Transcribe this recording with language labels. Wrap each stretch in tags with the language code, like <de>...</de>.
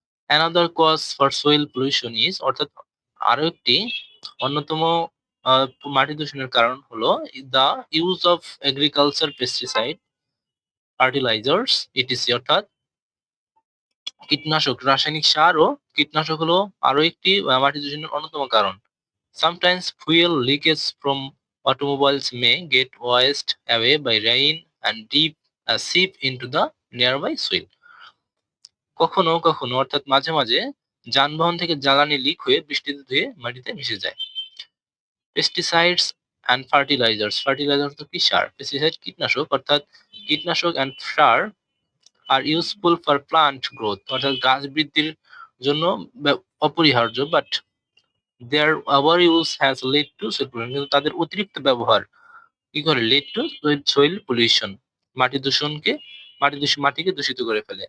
<en>another cause for soil pollution is,</en> <bn>অর্থাৎ আরো একটি অন্যতম মাটি দূষণের কারণ হলো</bn> <en>the use of agriculture pesticide, fertilisers ETC,</en> <bn>অর্থাৎ কীটনাশক, রাসায়নিক সার ও কীটনাশক হলো আরো একটি মাটি দূষণের অন্যতম কারণ।</bn> <en>Sometimes fuel leakage from automobiles may get washed away by rain and seep into the nearby soil.</en> <bn>কখনো কখনো অর্থাৎ মাঝে মাঝে যানবাহন থেকে জ্বালানি লিক হয়ে বৃষ্টিতে ধুয়ে মাটিতে মিশে যায়। পেস্টিসাইডস অ্যান্ড ফার্টিলাইজার্স, ফার্টিলাইজার তো কি সার, পেস্টিসাইড কীটনাশক, অর্থাৎ কীটনাশক and sir</bn> <en>আর useful for plant growth,</en> <bn>অর্থাৎ গাছ বৃদ্ধির জন্য অপরিহার্য,</bn> <en>but their over use has lead to soil pollution,</en> <bn>কিন্তু তাদের অতিরিক্ত ব্যবহার কি করে,</bn> <en>lead to soil pollution,</en> <bn>মাটি দূষণকে মাটিকে দূষিত করে ফেলে।</bn>